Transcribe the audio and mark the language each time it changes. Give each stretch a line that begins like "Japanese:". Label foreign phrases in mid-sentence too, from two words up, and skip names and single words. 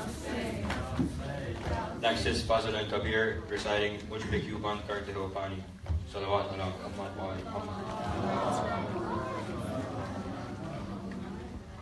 English: Next is Fazil and Kabir reciting Mujh pe kyun band karte ho pani.
Arabic: صلوات على محمد وآل محمد.